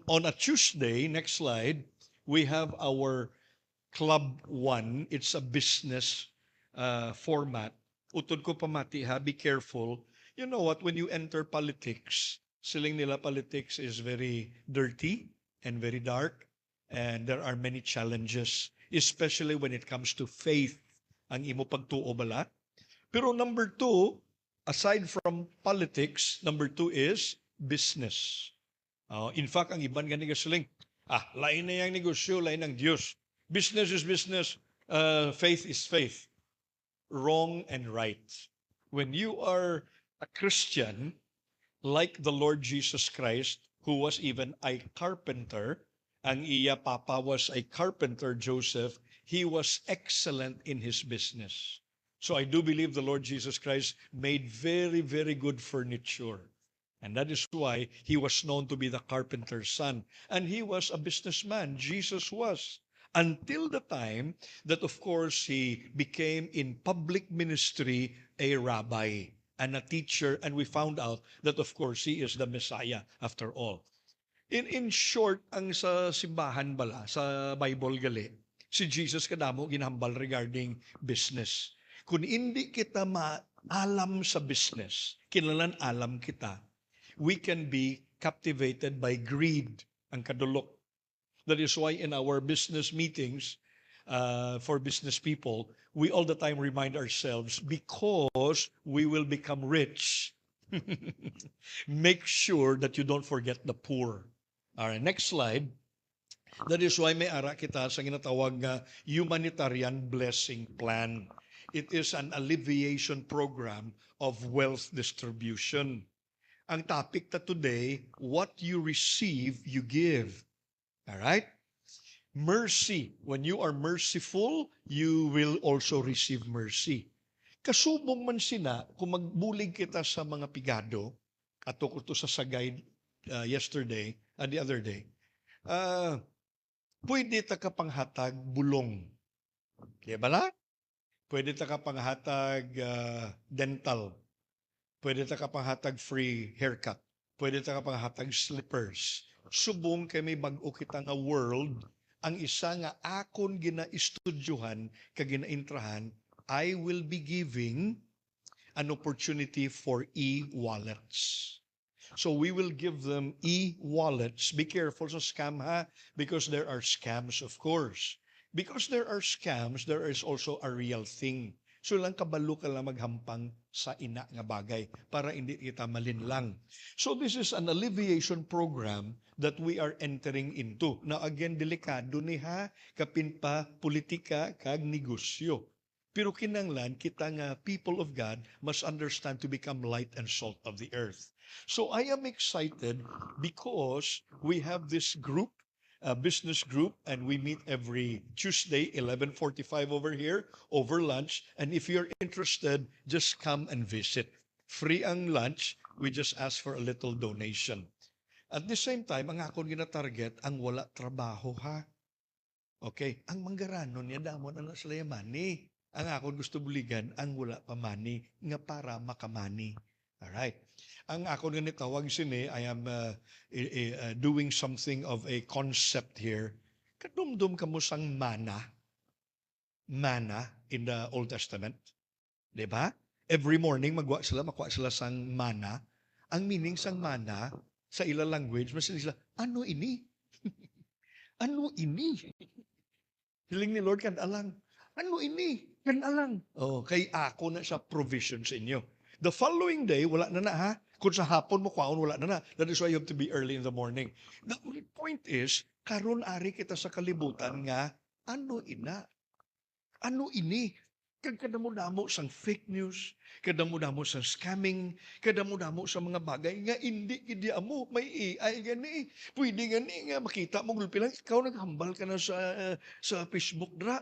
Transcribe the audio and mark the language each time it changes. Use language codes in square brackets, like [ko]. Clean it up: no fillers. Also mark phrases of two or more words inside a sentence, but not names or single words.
[en] On a Tuesday, next slide, we have our Club 1. It's a business format. [hil] Utod ko pamati ha, [en] be careful. You know what, when you enter politics, [hil] siling nila [en] politics is very dirty and very dark, and there are many challenges, especially when it comes to faith, [hil] ang imo pagtuo bala. [en] Pero number two, aside from politics, number two is business. In fact, [hil] ang iban gani gasuling, lain na yung negosyo, lain ng Diyos. [en] Business is business, faith is faith. Wrong and right. When you are a Christian, like the Lord Jesus Christ, who was even a carpenter, [hil] ang iya papa [en] was a carpenter, Joseph, he was excellent in his business. So I do believe the Lord Jesus Christ made very, very good furniture. And that is why he was known to be the carpenter's son. And he was a businessman. Jesus was. Until the time that, of course, he became in public ministry a rabbi and a teacher. And we found out that, of course, he is the Messiah after all. In short, [hil] ang sa simbahan bala, sa Bible gali, si Jesus kadamo ginhambal [en] regarding business. [hil] Kung hindi kita maalam sa business, kinahanglan alam kita, [en] we can be captivated by greed, [hil] ang kadulok. [en] That is why in our business meetings, for business people, we all the time remind ourselves, because we will become rich, make sure that you don't forget the poor. All right, next slide. That is why [hil] may ara kita sa ginatawag nga [en] humanitarian blessing plan. It is an alleviation program of wealth distribution. [hil] Ang topic ta [en] today, what you receive, you give. All right? Mercy. When you are merciful, you will also receive mercy. [hil] Kasubong man sina, kung magbulig kita sa mga pigado, ato ko to sa sagay yesterday, [en] the other day, [hil] pwede ta kapanghatag bulong. Kaya bala? Pwede ta kapanghatag dental. Pwede ta kapanghatag [en] free haircut. [hil] Pwede ta kapanghatag slippers. Subong kay may bag-o kita nga world, ang isa nga akon gina-estudyuhan, kagina-intrahan, [en] I will be giving an opportunity for e-wallets. So we will give them e-wallets. Be careful [hil] sa scam ha, [en] because there are scams, of course. Because there are scams, there is also a real thing. [hil] So lang kabalo ka lang maghampang sa ina nga bagay para hindi kita malinlang. [en] So this is an alleviation program that we are entering into. Now again, [hil] delikado ni ha, kapin pa politika kag negosyo. Pero kinanglan kita nga [en] people of God must understand to become light and salt of the earth. So I am excited because we have this group, a business group, and we meet every Tuesday, 11:45 over here, over lunch. And if you're interested, just come and visit. Free ang lunch, we just ask for a little donation. At the same time, [hil] ang akong gina-target, ang wala trabaho ha. Okay, ang manggaranon niya damon ang sila mani. Ang akong gusto buligan, ang wala pa mani, nga para makamani. Alright. Ang ako nga tawag sini, [en] I am doing something of a concept here. [hil] Kadumdum kamo sang mana. [en] Mana in the Old Testament. [hil] Diba? [en] Every morning [hil] makuha sila sang mana. Ang meaning sang mana, sa ila language, mas sila, ano ini? Ano ini? Hiling ni Lord kan alang. Ano ini? Kan alang. Oh, kay ako na sa provision sa inyo. [en] The following day, [hil] wala na ha. Kung sa hapon mo kwaon, wala na. [en] That is why you have to be early in the morning. The only point is, [hil] karon ari kita sa kalibutan nga, ano ina? Ano ini? Kadamo-damo sang [en] fake news, [hil] kadamo-damo sang scamming, kadamo-damo sa mga bagay nga hindi gidi amo may AI gani. Pwede gani nga makita mo gulpi lang ikaw naghambal ka na sa Facebook dra.